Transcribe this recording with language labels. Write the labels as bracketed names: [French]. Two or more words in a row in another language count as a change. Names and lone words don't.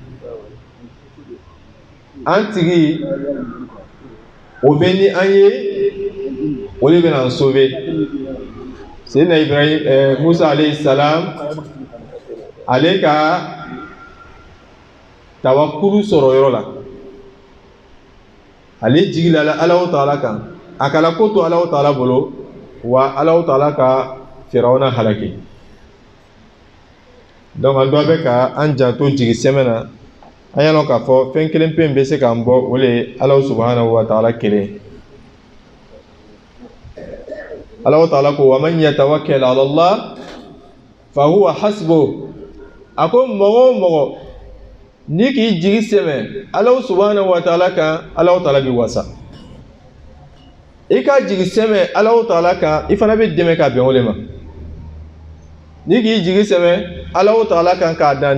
[Bambara] an tigi o bɛ ni an ye o de bɛna an sauver Seydina Ibrahim Musa [Arabic] عليه السلام [Bambara] ale ka tawakulu sɔrɔ yɔrɔ la ale jigila Alahu Taala kan a kala ko to Alahu Taala bolo wa Alahu Taala ka Firawuna halaki donc an dɔ bɛ ka an janto jigi sɛmɛ na an y'a lɔn k'a fɔ fɛn kelen pe bɛ se k'an bɔ o de ye [Arabic] الله سبحانه وتعالى [Bambara] kelen Alahu Taala ko [Arabic] ومن يتوكل على الله فهو حسبه [Bambara] a ko mɔgɔ o mɔgɔ ni k'i jigi sɛmɛ [Arabic] الله سبحانه وتعالى [Bambara] kan Alahu Taala b'i wasa i ka jigi sɛmɛ Alahu Taala kan i fana bɛ dɛmɛ ka bɛn o de ma ni k'i jigi sɛmɛ Alahu Taala kan k'a dan